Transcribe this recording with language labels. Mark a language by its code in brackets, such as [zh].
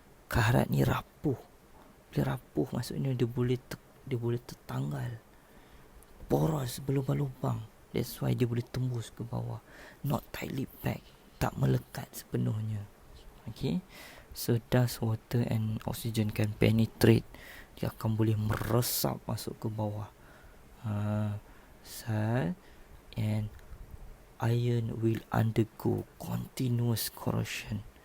[ms] Karat ni rapuh. Bila rapuh maksudnya dia boleh tertanggal. Poros, berlubang-lubang. [en] That's why [ms] dia boleh tembus ke bawah. [en] Not tightly packed, [ms] tak melekat sepenuhnya. [en] Okay. So dust, water and oxygen can penetrate. [ms] Dia akan boleh meresap masuk ke bawah. [en] Salt and iron will undergo continuous corrosion.